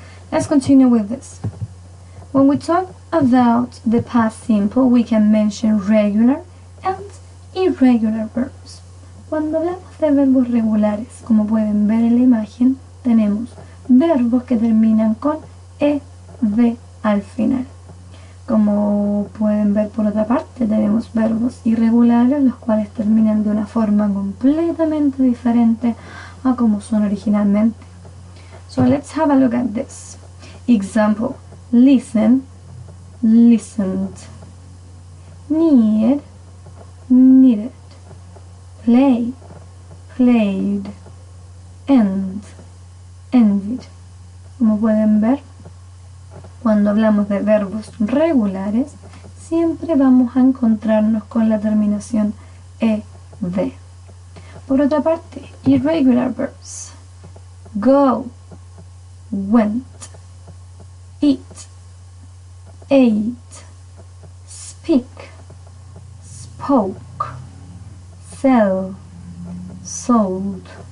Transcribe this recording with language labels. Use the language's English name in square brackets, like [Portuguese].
[English] Let's continue with this. When we talk about the past simple, we can mention regular and irregular verbs. [Spanish] Cuando hablamos de verbos regulares, como pueden ver en la imagen, tenemos verbos que terminan con ed al final. Como pueden ver por otra parte, tenemos verbos irregulares, los cuales terminan de una forma completamente diferente a como son originalmente. [English] So let's have a look at this. Example: listen, listened. Need, needed. Play, played. End, ended. [Spanish] Como pueden ver, cuando hablamos de verbos regulares, siempre vamos a encontrarnos con la terminación ed. Por otra parte, [English] irregular verbs: go, went, eat, ate, speak, spoke, sell, sold.